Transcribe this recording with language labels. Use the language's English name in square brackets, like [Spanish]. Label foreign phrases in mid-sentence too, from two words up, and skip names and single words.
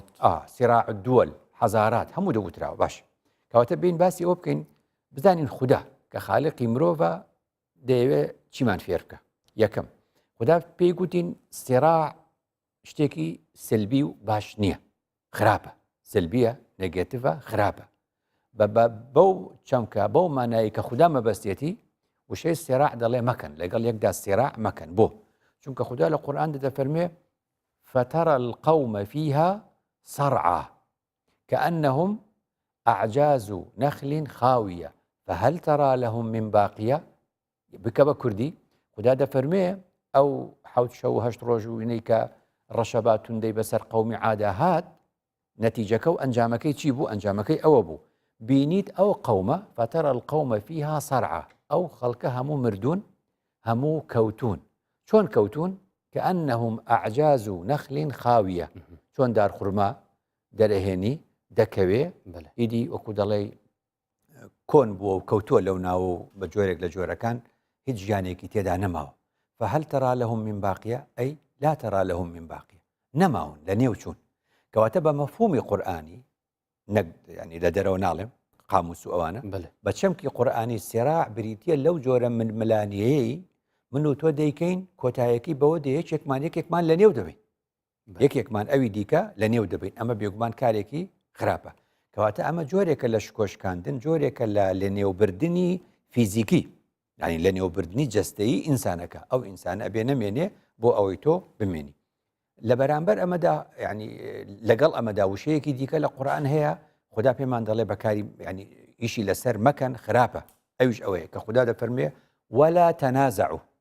[Arabic] سیراع الدول [Central Kurdish] حەزارات هەموو دەگوتراوە باش کەواتە بین باسی ئەوە بکەین بزانین خوددا کە خالقی مرۆڤە دەیەوێت چیمان فێر بکە یەکەم خوددا پێی گوتین سیراع شتێکی سلبی و باش نییە خراپە سلبیە نێگێتیڤە خراپە بەو چەمکە بەو مانایی کە خوددا مەبەستێتی وشەی سیراع دەڵێ مەکەن لەگەڵ یەکدا سیراع مەکەن بۆ چونکە خوددا لە قورئاندا دەفەرمێ [Arabic] فترى القوم فيها صرعى كأنهم أعجاز نخل خاوية فهل ترى لهم من باقية [Central Kurdish] بکە بە کوردی خوددا دەفەرمێ ئەو حەوت شەو و هەشت ڕۆژ و وینەی کە ڕەشەبات توندەی بەسەر قەومی عادا هات نەتیجەکە و ئەنجامەکەی چی بوو ئەنجامەکەی ئەوە بوو بینیت ئەو قەومە [Arabic] فترى القوم فيها صرعى [Central Kurdish] ئەو خەڵکە هەموو مردوون هەموو کەوتون چۆن کەوتون [Arabic] كأنهم أعجاز نخل خاوية [Central Kurdish] چۆن دارخورما دەرەهێنی دەکەوێ ئیدی وەکو دەڵێ کۆن بووە و کەوتووە لەو ناو بە جۆرێک لە جۆرەکان هیچ ژیانێکی تێدا نەماوە [Arabic] فهل ترى لهم من باقية أي لا ترى لهم من باقية [Central Kurdish] نەماون لە نێو چوون کەواتە بە مەفهومی قورئانی نەک ینی لە دەرەوە ناڵێم قاموس و ئەوانە بە چەمکی قورئانی سیراع بریتیە لەو جۆرە ململانیەیەی من و تۆ دەیکەین کۆتایەکی بەوە دەیە یەکێکمان لە نێو دەبین یەکێکمان ئەوی دیکە لە نێو دەبین ئەمە بێگومان کارێکی خراپە کەواتە ئەمە جۆرێکە لە شکۆشکاندن جۆرێکە لە نێوبردنی فیزیکی ینی لە نێوبردنی جەستەیی ئینسانەکە ئەو ئینسانە ئەبێ نەمێنێ بۆ ئەوەی تۆ بمێنی لە بەرامبەر ئەمەدا ینی لەگەڵ ئەمەدا وشەیەکی دیکە لە قورئان هەیە خوددا پێمان دەڵێ بەکاری ینی ئیشی لەسەر مەکەن خراپە ئەویش ئەوەیە کە خوددا دەفەرمێ [Arabic] ولا تنازعوا